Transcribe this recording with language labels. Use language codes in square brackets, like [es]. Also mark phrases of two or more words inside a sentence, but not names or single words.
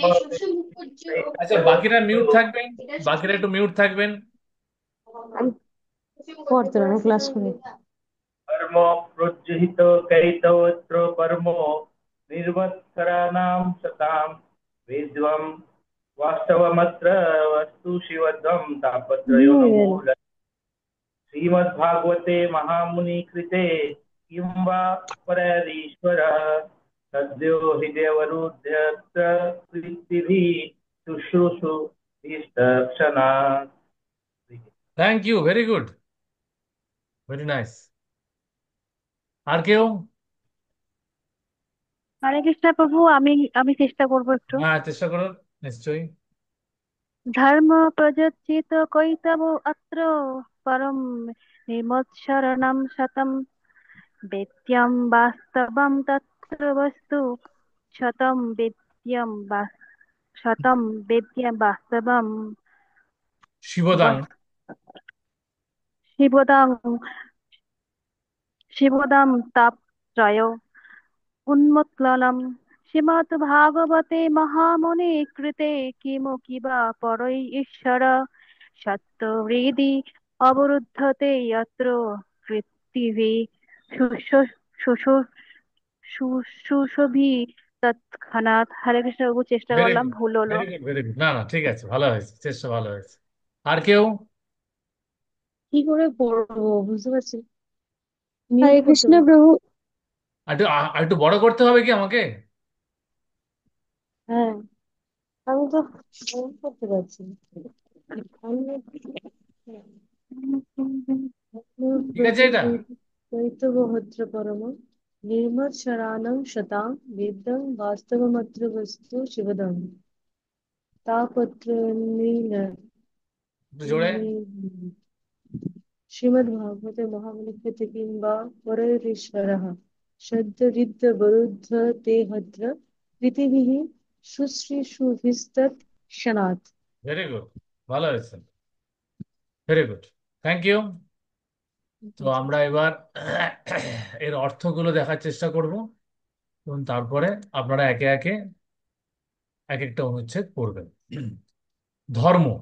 [bn] আচ্ছা বাকিরা মিউট থাকবেন, বাকিরা একটু মিউট থাকবেন। আমি পড়তে না ক্লাস করি। [sa] ধর্ম প্রজ্বহিত কৈতবত্র কর্ম নির্মৎসরাণাম শতাম বেদ্যম वास्तवमत्र वस्तु शिवद्वं तापत्रयोन्मूल। श्रीमद्भागवते महामुनि कृते किं वा परैरीश्वरः सद्यो हि देवरुध्यत्र कृतिभिः शुश्रूषुभिस्तक्षणात्। [en] thank you, very good, very nice. [bn] আর কেউ? হরে কৃষ্ণ প্রভু, আমি আমি চেষ্টা করব একটু। হ্যাঁ চেষ্টা করুন, নিশ্চয়ই। [sa] ধর্ম প্রযোজ্যিত কৈতব অত্র পরম নিমৎসরণম শতম বেদ্যম বাস্তবম তত্র বস্তু শতম বেদ্যম বাস্তবম শিবদাং। বস- শিবদাং শিবদাম তাপত্রয় উন্মূলনম। श्रीमद्भागवते महामुने कृते किमुकिवा परै ईश्वर सत्त्वहृदि अवरुद्धते यत्र कृत्तिभिः शुशु শুশুভি তৎক্ষণাৎ। [bn] হরে কৃষ্ণ বাবু, চেষ্টা ভেরি করলাম, গুড, ভুল হলো। [en] very good, very good. [bn] না না, ঠিক আছে, ভালো হয়েছে, চেষ্টা ভালো হয়েছে। আর কেউ? কি করে পড়বো বুঝতে পারছি না। হরে মিউট করতে কৃষ্ণ হবে। প্রভু। আর একটু বড় করতে হবে কি আমাকে? হ্যাঁ, আমি তো মিউট করতে পারছি না। ঠিক আছে এটা? [sa] দ্বৈতবহদ্র পরম নির্মৎসরাণং শতাং বেদং বাস্তবমত্র বস্তু শিবদম তাপত্র [bn] একটু জোরে। [sa] श्रीमद्भागवते महामुनिकृते किंवा परैरीश्वरः शब्दरिद्ध ते हत्र कृतिभिः शुश्रूषुभिस्तत्क्षणात्। [en] very good, [bn] ভালো হয়েছে, [en] very good, thank you. [bn] তো আমরা এবার এর অর্থগুলো দেখার চেষ্টা করব এবং তারপরে আপনারা একে একে এক একটা অনুচ্ছেদ পড়বেন। ধর্ম।